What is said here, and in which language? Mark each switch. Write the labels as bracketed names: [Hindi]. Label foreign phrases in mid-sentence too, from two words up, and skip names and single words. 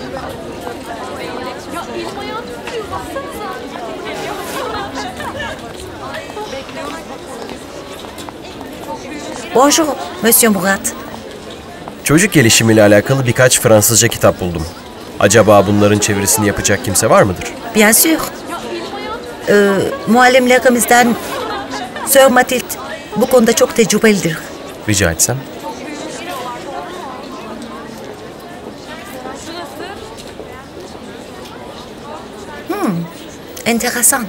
[Turkish] Ya elim ayağım tutuyor, baksanıza. [French] Bonjour, Monsieur Murat. [Turkish] Çocuk gelişimiyle alakalı birkaç Fransızca kitap buldum. Acaba bunların çevirisini yapacak kimse var mıdır? [French] Bien sûr. [Turkish] Muallimlerimizden Sir Mathilde bu konuda çok tecrübelidir. Rica etsem. Enteresan.